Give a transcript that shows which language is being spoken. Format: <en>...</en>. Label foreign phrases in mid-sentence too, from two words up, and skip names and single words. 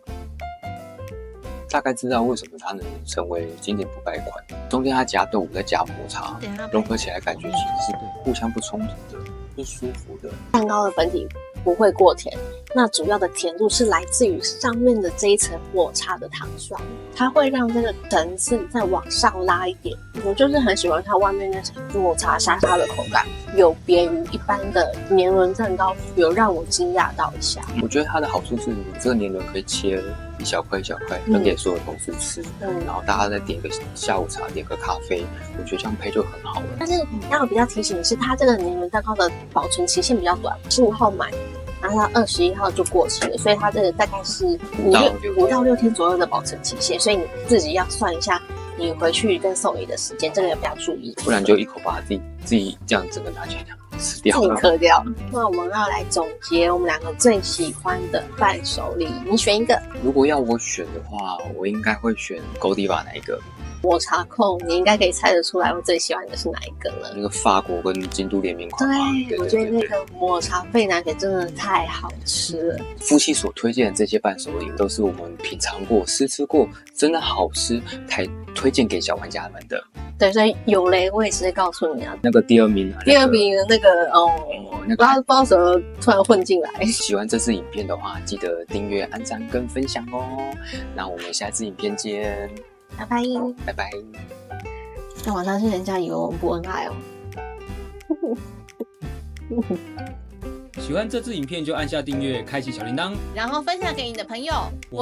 <zh>大概知道為什麼它能成為經典不敗款，中間它夾豆腐再加抹茶，融合起來感覺其實是互相不衝突的，是舒服的。蛋糕的粉体不會過甜，那主要的甜度是來自於上面的這一層抹茶的糖霜，它會讓這個層次再往上拉一點。我就是很喜歡它外面那層抹茶沙沙的口感，有別於一般的年輪蛋糕，有讓我驚訝到一下。我覺得它的好處是，你這個年輪可以切一小塊一小塊分給所有同事吃，然後大家再點個下午茶，點個咖啡，我覺得這樣配就很好了。但是要比較提醒的是，它這個年輪蛋糕的保存期限比較短，15號買，然後它21號就過期了，所以它這個大概是5到6天左右的保存期限，所以你自己要算一下你回去跟送禮的時間，這個也比較注意，不然就一口把它自己這樣整個拿起来吃掉，自己嗑掉。那我們要來總結我們2個最喜歡的伴手禮，你選一個。如果要我選的話，我應該會選Godiva那一個抹茶控，你應該可以猜得出来我最喜歡的是哪一个了。那個法國跟京都聯名款嘛，對，我覺得那個抹茶焙奶粉真的太好吃了。夫妻所推薦的這些伴手禮都是我們品嘗過、試吃過，真的好吃，才推薦給小玩家們的。對，所以有雷我也直接告訴你啊。那個第二名，第二名的那個不知道什麼突然混進來。喜歡這支影片的話，記得訂閱、按讚跟分享哦。那我們下次影片見，拜拜，拜拜。那晚上是人家以為我們不恩愛哦。喜歡這支影片就按下訂閱，開啟小鈴鐺，</zh>